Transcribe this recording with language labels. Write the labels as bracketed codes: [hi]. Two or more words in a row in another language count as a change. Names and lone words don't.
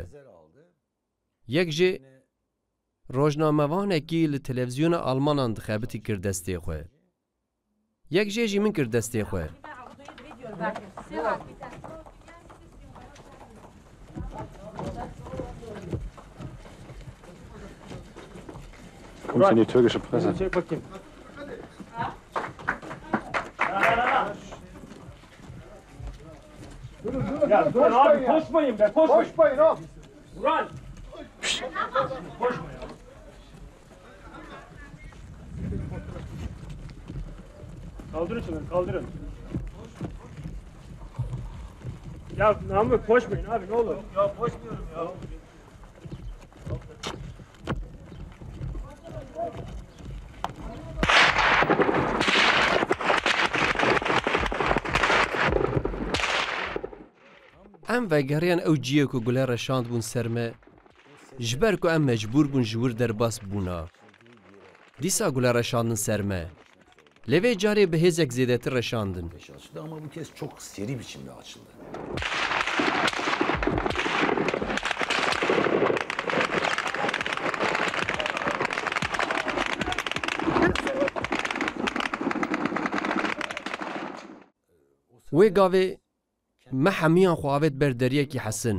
[ku] Yek jê rojnamevanekî li televizyona Almanan dixebitî kir destê xwe. Yek jê jî min kir destê xwe. [de] Kommt in die türkische Presse. [tr] Çek bakayım. Ya durun abi koşmayın be koşmayın. Koşmayın abi. Ulan. Koşma ya. Kaldırın şunu kaldırın. Ya Namık koşmayın abi ne olur. Ya koşmuyorum ya. [ku] Em vegeriyan ew ciyê ku gule reşand bûn ser me, ji ber ku em mecbûr bûn ji wir derbas bûna. Dîsa gule reşandin ser me, Levê carê bi hêzek zêdetir reşandin. [tr] Açıldı ama bu kez çok seri biçimde açıldı. [ku] Wê gavê me hemiyan xwe ber deriyekî hesin.